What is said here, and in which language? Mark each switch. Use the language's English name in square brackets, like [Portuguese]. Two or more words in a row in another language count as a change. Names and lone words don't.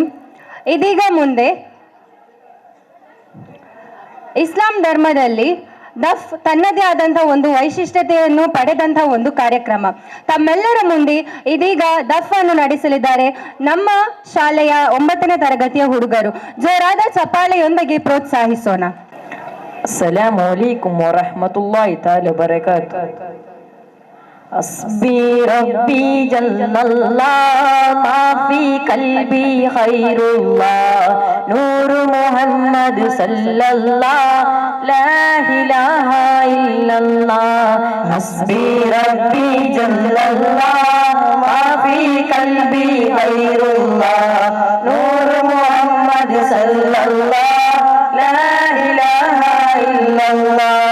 [Kannada] ಇದೀಗ ಮುಂದೆ ಇಸ್ಲಾಂ ಧರ್ಮದಲ್ಲಿ ದಫ್ ತನ್ನದೇ ಆದಂಥ ಒಂದು ವೈಶಿಷ್ಟ್ಯತೆಯನ್ನು ಪಡೆದಂಥ ಒಂದು ಕಾರ್ಯಕ್ರಮ. ತಮ್ಮೆಲ್ಲರ ಮುಂದೆ ಇದೀಗ ದಫ್ ಅನ್ನು ನಡೆಸಲಿದ್ದಾರೆ ನಮ್ಮ ಶಾಲೆಯ 9ನೇ ತರಗತಿಯ ಹುಡುಗರು. ಜೋರಾದ ಚಪ್ಪಾಳೆಯೊಂದಿಗೆ ಪ್ರೋತ್ಸಾಹಿಸೋಣ. [Arabic] السلام عليكم ورحمة الله تعالى وبركاته. حسبي ربي جل الله ما في قلبي خير الله نور محمد صلى الله لا إله إلا الله حسبي ربي جل الله ما في قلبي خير الله نور محمد صلى الله لا إله إلا الله